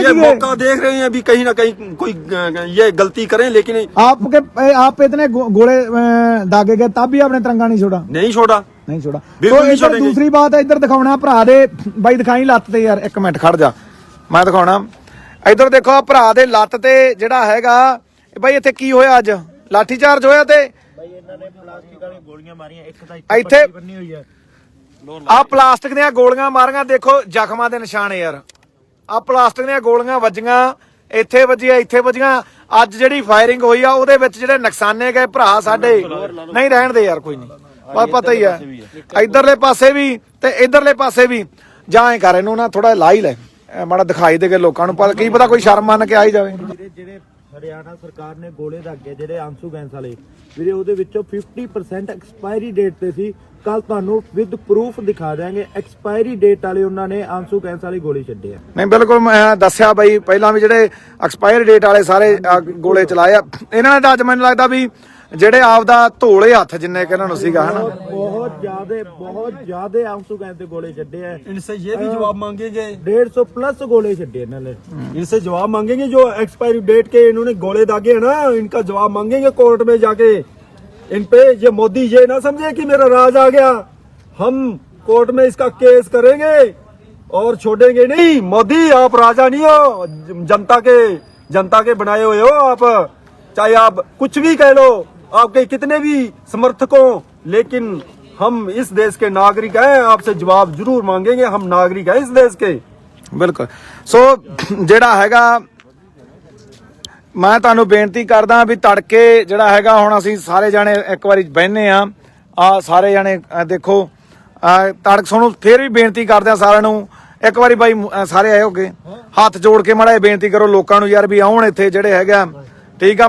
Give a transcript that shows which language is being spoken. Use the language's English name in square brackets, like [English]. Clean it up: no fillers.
[Hindi] ये मौका देख रहे हैं अभी कहीं ना कहीं कोई ये गलती करें, लेकिन आप इतने गोले दागे गए तब भी आपने तिरंगा नहीं छोड़ा? नहीं छोड़ा। [Punjabi] तो इधर दूसरी बात है, इधर दिखाना भरा दे बाई, दिखाई ਲੱਤ ਤੇ यार, एक मिनट खड़ जा, मैं दिखाना। इधर देखो भरा ਦੇ ਲੱਤ ਤੇ ਜਿਹੜਾ ਹੈਗਾ ਬਾਈ, ਇੱਥੇ ਕੀ ਹੋਇਆ ਅੱਜ? ਲਾਠੀ ਚਾਰਜ ਹੋਇਆ ਤੇ ਇੱਥੇ ਆ ਪਲਾਸਟਿਕ ਦੀਆਂ ਗੋਲੀਆਂ ਮਾਰੀਆਂ। ਦੇਖੋ ਜ਼ਖਮਾਂ ਦੇ ਨਿਸ਼ਾਨ ਯਾਰ, ਆ ਪਲਾਸਟਿਕ ਦੀਆਂ ਗੋਲੀਆਂ ਵੱਜੀਆਂ, ਇੱਥੇ ਵੱਜੀਆਂ, ਇੱਥੇ ਵੱਜੀਆਂ। ਅੱਜ ਜਿਹੜੀ ਫਾਇਰਿੰਗ ਹੋਈ ਆ ਉਹਦੇ ਵਿੱਚ ਜਿਹੜੇ ਨੁਕਸਾਨੇ ਗਏ ਭਰਾ ਸਾਡੇ, ਨਹੀਂ ਰਹਿਣ ਦੇ ਯਾਰ, ਕੋਈ ਨਹੀਂ, ਪਤਾ ਹੀ ਹੈ। ਇਧਰਲੇ ਪਾਸੇ ਵੀ ਤੇ ਇਧਰਲੇ ਪਾਸੇ ਵੀ ਜਾਂ ਐ ਕਰ, ਇਹਨੂੰ ਨਾ ਥੋੜਾ ਲਾ ਹੀ ਲੈ, ਮਾੜਾ ਦਿਖਾਈ ਦੇ ਕੇ ਲੋਕਾਂ ਨੂੰ, ਕੀ ਪਤਾ ਕੋਈ ਸ਼ਰਮ ਮੰਨ ਕੇ ਆ ਹੀ ਜਾਵੇ। ਜਿਹੜੇ ਹਰਿਆਣਾ ਸਰਕਾਰ ਨੇ ਗੋਲੇ ਦਾਗੇ ਜਿਹੜੇ ਆਂਸੂ ਗੈਸ ਵਾਲੇ ਵੀਰੇ, ਉਹਦੇ ਵਿੱਚੋਂ 50% ਐਕਸਪਾਇਰੀ ਡੇਟ ਤੇ ਸੀ। ਕੱਲ ਤੁਹਾਨੂੰ ਵਿਦ ਪ੍ਰੂਫ ਦਿਖਾ ਦਿਆਂਗੇ, ਐਕਸਪਾਇਰੀ ਡੇਟ ਵਾਲੇ ਉਹਨਾਂ ਨੇ ਆਂਸੂ ਗੈਸ ਵਾਲੀ ਗੋਲੀ ਛੱਡੇ ਆ। ਨਹੀਂ ਬਿਲਕੁਲ, ਮੈਂ ਦੱਸਿਆ ਬਾਈ ਪਹਿਲਾਂ ਵੀ ਜਿਹੜੇ ਐਕਸਪਾਇਰੀ ਡੇਟ ਵਾਲੇ ਸਾਰੇ ਗੋਲੇ ਚਲਾਏ ਆ ਇਹਨਾਂ ਨੇ, ਤਾਂ ਅੱਜ ਮੈਨੂੰ ਲੱਗਦਾ ਵੀ ਜਿਹੜੇ ਆਪਦਾ ਧੋਲੇ ਹੱਥ ਜਿੰਨੇ ਕਿ ਇਹਨਾਂ ਨੂੰ ਸੀਗਾ, ਹਨਾ, ਬਹੁਤ ਜ਼ਿਆਦੇ ਆਂਸੂ ਗੈਸ ਦੇ ਗੋਲੇ ਛੱਡੇ ਆ। [Hindi] इनसे ये भी जवाब मांगेंगे, [Punjabi] 150 प्लस गोले छड्डे ਇਹਨਾਂ ਨੇ। [Hindi] इनसे जवाब मांगेंगे जो एक्सपायरी डेट के इन्होंने गोले दागे है ना, इनका जवाब मांगेंगे कोर्ट में जाके। इन पे ये मोदी ये ना समझे कि मेरा राज आ गया, हम कोर्ट में इसका केस करेंगे और छोड़ेंगे नहीं। मोदी आप राजा नहीं हो, जनता के बनाए हुए हो आप, चाहे आप कुछ भी कह लो, आपके कितने भी समर्थकों, लेकिन हम इस देश के नागरिक हैं, आपसे जवाब जरूर मांगेंगे, हम नागरिक हैं इस देश के। [Punjabi] ਬਿਲਕੁਲ। ਸੋ ਜਿਹੜਾ ਹੈਗਾ, ਮੈਂ ਤੁਹਾਨੂੰ ਬੇਨਤੀ ਕਰਦਾ ਵੀ ਤੜਕੇ ਜਿਹੜਾ ਹੈਗਾ, ਹੁਣ ਅਸੀਂ ਸਾਰੇ ਜਾਣੇ ਇੱਕ ਵਾਰੀ ਬਹਿਨੇ ਆ ਸਾਰੇ ਜਾਣੇ ਦੇਖੋ, ਤੜਕ ਸਾਨੂੰ ਫੇਰ ਵੀ ਬੇਨਤੀ ਕਰਦੇ ਆ ਸਾਰਿਆਂ ਨੂੰ, ਇੱਕ ਵਾਰੀ ਬਾਈ ਸਾਰੇ ਆਏ ਹੋਗੇ, ਹੱਥ ਜੋੜ ਕੇ ਮਾੜਾ ਬੇਨਤੀ ਕਰੋ ਲੋਕਾਂ ਨੂੰ ਯਾਰ ਵੀ ਆਉਣ ਇੱਥੇ ਜਿਹੜੇ ਹੈਗਾ, ਠੀਕ ਆ।